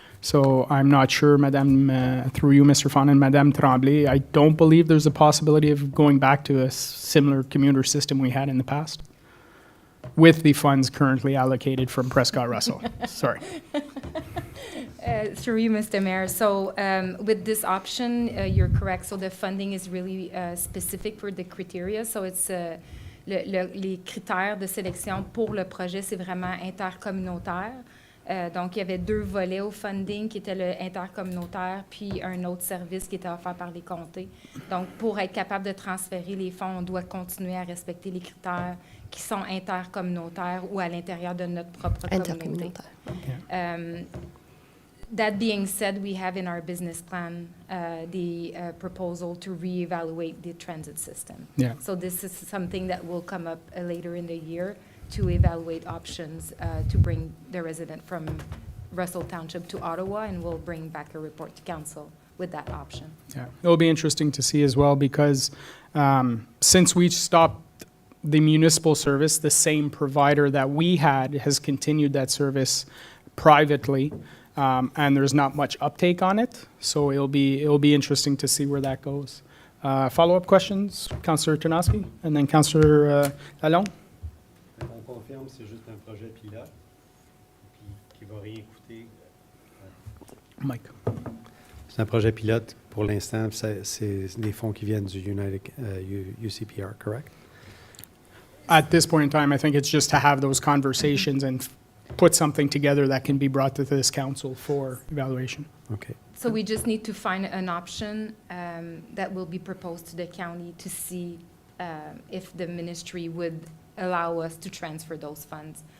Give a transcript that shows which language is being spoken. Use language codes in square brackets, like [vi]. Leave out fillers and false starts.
[en] So I'm not sure, Madame, through you, Mr. Fon and Madame Tremblay, I don't believe there's a possibility of going back to a similar commuter system we had in the past with the funds currently allocated from Prescott-Russell. Sorry. Through you, Mr. Mayor. So with this option, you're correct. So the funding is really specific for the criteria. So it's [fr] les critères de sélection pour le projet, c'est vraiment intercommunautaire. Donc, il y avait deux volets au funding qui étaient le intercommunautaire puis un autre service qui était offert par les comtés. Donc, pour être capable de transférer les fonds, on doit continuer à respecter les critères qui sont intercommunautaires ou à l'intérieur de notre propre communauté. Intercommunautaire. [en] That being said, we have in our business plan the proposal to reevaluate the transit system. Yeah. So this is something that will come up later in the year to evaluate options to bring the resident from Russell Township to Ottawa, and we'll bring back a report to council with that option. Yeah, it'll be interesting to see as well because since we stopped the municipal service, the same provider that we had has continued that service privately, and there's not much uptake on it. So it'll be interesting to see where that goes. Follow-up questions, Councillor Tarnowski, and then Councillor Lalonde. [fr] On confirme, c'est juste un projet pilote, puis qui va rien coûter. Mike. C'est un projet pilote pour l'instant, c'est des fonds qui viennent du UCPR, correct? [en] At this point in time, I think it's just to have those conversations and put something together that can be brought to this council for evaluation. Okay. So we just need to find an option that will be proposed to the county to see if the ministry would allow us to transfer those funds.